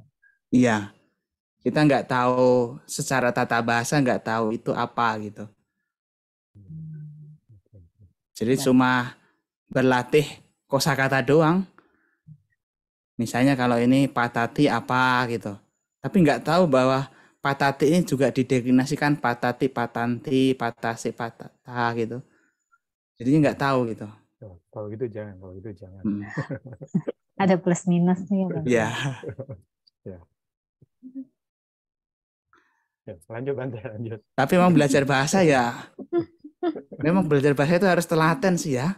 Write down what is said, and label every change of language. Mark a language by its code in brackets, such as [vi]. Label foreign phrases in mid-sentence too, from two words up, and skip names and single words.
[id] Iya, kita nggak tahu secara tata bahasa nggak tahu itu apa gitu. Jadi cuma berlatih kosakata doang. Misalnya kalau ini patati apa gitu. Tapi nggak tahu bahwa patati ini juga dideklinasikan patati, patanti, patasi, patata gitu. Jadi nggak tahu gitu. Kalau gitu jangan. Ada plus minusnya ya, Bante. Ya, Ya. Ya, lanjut Bante, lanjut. tapi memang belajar bahasa ya, memang belajar bahasa itu harus telaten sih ya.